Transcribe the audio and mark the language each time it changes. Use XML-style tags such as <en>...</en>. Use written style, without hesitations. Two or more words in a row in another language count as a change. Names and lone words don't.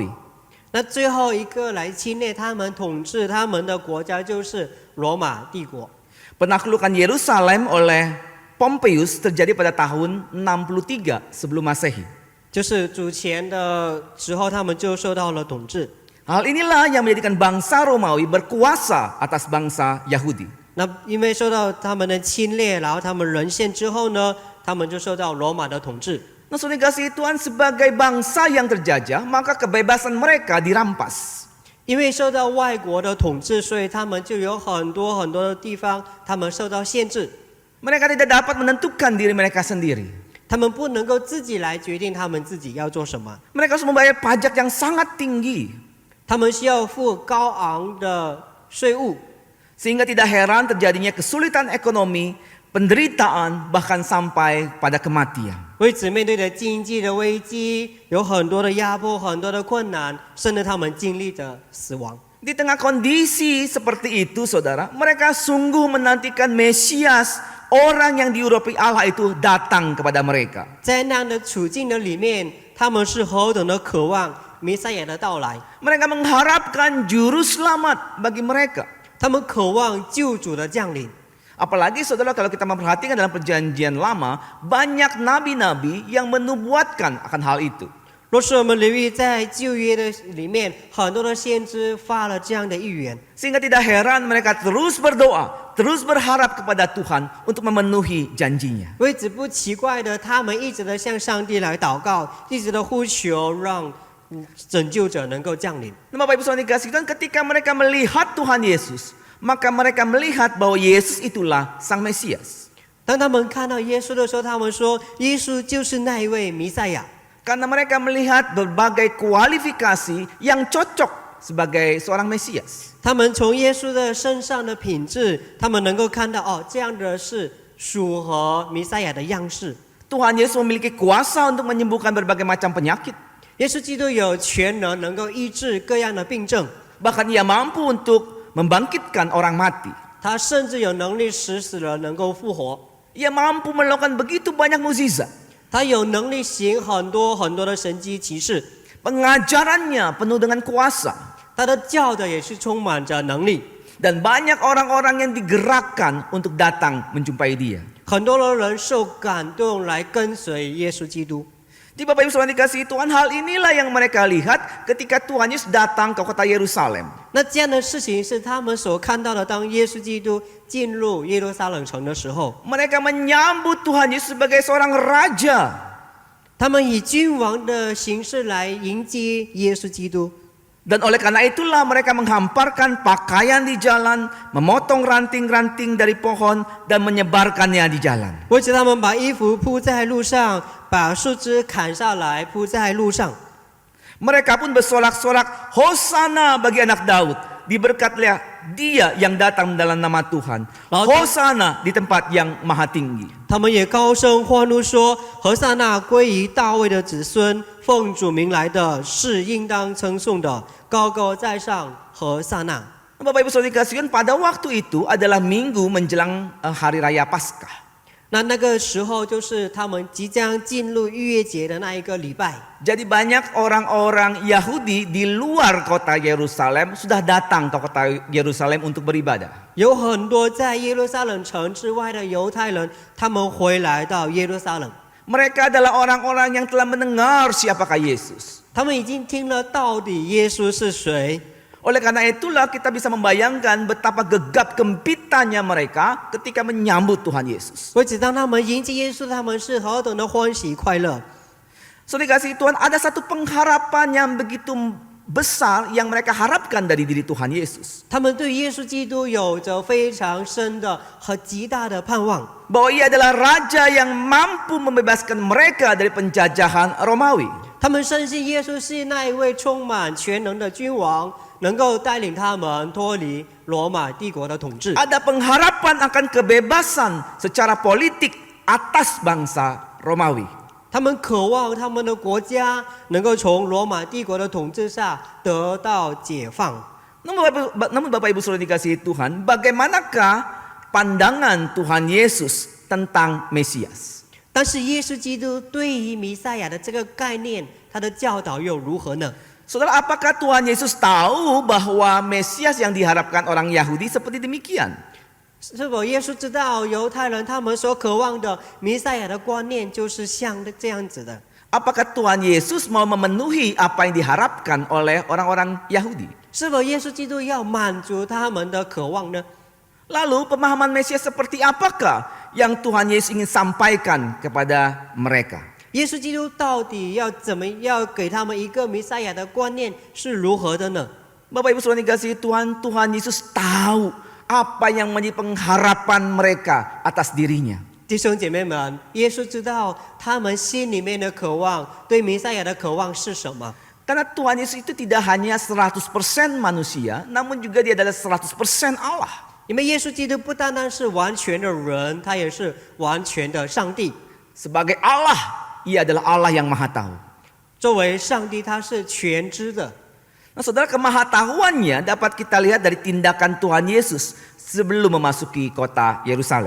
<zh>那最后一个来侵略他们、统治他们的国家就是罗马帝国。</zh> <id>Penaklukan Yerusalem oleh Pompeius terjadi pada tahun 63 sebelum Masehi.</id> <zh>就是主前的时候，他们就受到了统治。</zh> <id>Hal inilah yang menjadikan bangsa Romawi berkuasa atas bangsa Yahudi.</id> <zh>那因为受到他们的侵略，然后他们沦陷之后呢，他们就受到罗马的统治。</zh> <id>Nah, saudara kasih Tuhan, sebagai bangsa yang terjajah, maka kebebasan mereka dirampas.</id> <zh>因为受到外国的统治，所以他们就有很多的地方，他们受到限制。</zh> <id>Mereka tidak dapat menentukan diri mereka sendiri.</id> <zh>他们不能够自己来决定他们自己要做什么，</zh> <id>Mereka harus membayar pajak yang sangat tinggi.</id> <zh>他们需要付高昂的税务，</zh> <id>Sehingga tidak heran terjadinya kesulitan ekonomi, penderitaan, bahkan sampai pada kematian.</id> <zh>为此面对着经济的危机，有很多的压迫，很多的困难，甚至他们经历着死亡。</zh> <id>Di tengah kondisi seperti itu, saudara, mereka sungguh menantikan Mesias, orang yang diurapi Allah itu datang kepada mereka.</id> <zh>在那样的处境的里面，他们是何等的渴望弥赛亚的到来，</zh> <id>Mereka mengharapkan juru selamat bagi mereka.</id> <zh>他们渴望救主的降临。</zh> <id>Apalagi saudara, kalau kita memperhatikan dalam perjanjian lama, banyak nabi-nabi yang menubuatkan akan hal itu.</id> <zh>若是我们留意在旧约的里面，很多的先知发了这样的预言，</zh> <id>Sehingga tidak heran mereka terus berdoa, terus berharap kepada Tuhan untuk memenuhi janjinya.</id> <zh>为此不奇怪的，他们一直的向上帝来祷告，一直的呼求，让拯救者能够降临。</zh> <id>Nah, Bapak Ibu Saudara dikasih Tuhan, ketika mereka melihat Tuhan Yesus, maka mereka melihat bahwa Yesus itulah Sang Mesias.</id> <zh>当他们看到耶稣的时候，他们说：“耶稣就是那一位弥赛亚。”</zh> <id>Karena mereka melihat berbagai kualifikasi yang cocok sebagai seorang Mesias.</id> <zh>他们从耶稣的身上的品质，他们能够看到哦，这样的是属合弥赛亚的样式。</zh> <id>Tuhan Yesus memiliki kuasa untuk menyembuhkan berbagai macam penyakit.</id> <zh>耶稣基督有全能，能够医治各样的病症，</zh> <id>Bahkan ia mampu untuk membangkitkan orang mati.</id> <zh>他甚至有能力使死人能够复活，</zh> <id>Ia mampu melakukan begitu banyak mukjizat.</id> <zh>他有能力行很多的神迹奇事，</zh> <id>Pengajarannya penuh dengan kuasa.</id> <zh>他的教的也是充满着能力。</zh> <id>Dan banyak orang-orang yang digerakkan untuk datang menjumpai dia.</id> <zh>很多的人受感动来跟随耶稣基督。</zh> <id>Di Bapak Ibu Saudara dikasihi Tuhan, hal inilah yang mereka lihat ketika Tuhan Yesus datang ke kota Yerusalem.</id> <zh>那这样的事情是他们所看到的。当耶稣基督进入耶路撒冷城的时候，</zh> <id>Mereka menyambut Tuhan Yesus sebagai seorang raja.</id> <zh>他们以君王的形式来迎接耶稣基督。</zh> <id>Dan oleh karena itulah mereka menghamparkan pakaian di jalan, memotong ranting-ranting dari pohon dan menyebarkannya di jalan.</id> <zh>为此，他们把衣服铺在路上，把树枝砍下来铺在路上。</zh> <id>Mereka pun bersorak-sorak, Hosana bagi anak Daud. Diberkatilah dia yang datang dalam nama Tuhan. Hosana di tempat yang maha tinggi.</id> <zh>他们也高声欢呼说：“何塞那归于大卫的子孙，奉主名来的是应当称颂的，高高在上，何塞那。”</zh> <id>Bapak Ibu Saudara dikasihi, pada waktu itu adalah minggu menjelang hari raya Paskah.</id> <zh>那个时候就是他们即将进入逾越节的那一个礼拜。</zh> <id>Jadi banyak orang-orang Yahudi di luar kota Yerusalem sudah datang ke kota Yerusalem untuk beribadah.</id> <zh>有很多在耶路撒冷城之外的犹太人，他们回来到耶路撒冷，</zh> <id>Mereka adalah orang-orang yang telah mendengar siapakah Yesus.</id> <zh>他们已经听了到底耶稣是谁。</zh> <id>Oleh karena itulah kita bisa membayangkan betapa gegap gempitanya mereka ketika menyambut Tuhan Yesus.</id> <zh>为此，当他们迎接耶稣，他们是何等的欢喜快乐。</zh> <id>Saudara kasih Tuhan, ada satu pengharapan yang begitu besar yang mereka harapkan dari diri Tuhan Yesus.</id> <zh>他们对耶稣基督有着非常深的和极大的盼望，</zh> <id>Bahwa ia adalah raja yang mampu membebaskan mereka dari penjajahan Romawi.</id> <zh>他们深信耶稣是那一位充满全能的君王，能够带领他们脱离罗马帝国的统治。</zh> <id>Ada pengharapan akan kebebasan secara politik atas bangsa Romawi.</id> <zh>他们渴望他们的国家能够从罗马帝国的统治下得到解放。</zh> <id>Namun Bapak Ibu Saudara dikasihi Tuhan, bagaimanakah pandangan Tuhan Yesus tentang Mesias?</id> <zh>但是耶稣基督对于弥赛亚的这个概念，他的教导又如何呢？</zh> <id>Saudara, apakah Tuhan Yesus tahu bahwa Mesias yang diharapkan orang Yahudi seperti demikian?</id> <zh>是否耶稣知道犹太人他们所渴望的弥赛亚的观念就是像这样子的？</zh> <id>Apakah Tuhan Yesus mau memenuhi apa yang diharapkan oleh orang-orang Yahudi?</id> <zh>是否耶稣基督要满足他们的渴望呢？</zh> <id>Lalu pemahaman Mesias seperti apakah yang Tuhan Yesus ingin sampaikan kepada mereka?</id> <zh>耶稣基督到底要给他们一个弥赛亚的观念是如何的呢？</zh> <id>Bapak Ibu Saudara dikasihi Tuhan, Tuhan Yesus tahu apa yang menjadi pengharapan mereka atas dirinya.</id> <zh>弟兄姐妹们，耶稣知道他们心里面的渴望，对弥赛亚的渴望是什么？</zh> <id>Karena Tuhan Yesus itu tidak hanya 100% manusia, namun juga dia adalah 100% Allah.</id> <zh>因为耶稣基督不单单是完全的人，他也是完全的上帝。</zh> <id>Sebagai Allah, ia adalah Allah yang maha tahu.</id> <zh>作为上帝，他是全知的。</zh> <id>Nah, saudara, kemahatahuannya dapat kita lihat dari tindakan Tuhan Yesus sebelum memasuki kota Yerusalem.</id>